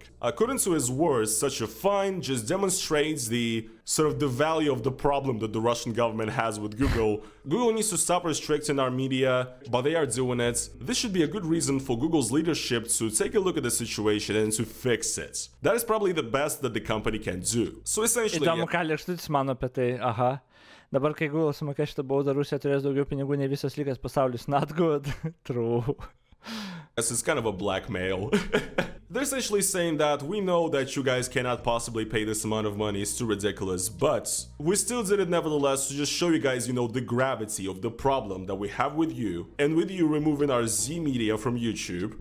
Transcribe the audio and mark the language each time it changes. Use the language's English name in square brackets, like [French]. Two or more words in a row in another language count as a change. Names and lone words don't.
[English] According to his words, such a fine just demonstrates the value of the problem that the Russian government has with Google. Google needs to stop restricting our media, but they are doing it. This should be a good reason for Google's leadership to take a look at the situation and to fix it. That is probably the best that the company can do. So essentially... [Lithuanian] Įdomu, ką Lėkštutis mano apie tai, aha. Dabar, kai Google sumokės šitą baudą, Rusija turės daugiau pinigų nei visas likęs pasaulis. [English] Not good. True. It's kind of a blackmail. They're essentially saying that we know that you guys cannot possibly pay this amount of money, it's too ridiculous, but we still did it nevertheless to just show you guys, the gravity of the problem that we have with you, and with you removing our Z media from YouTube.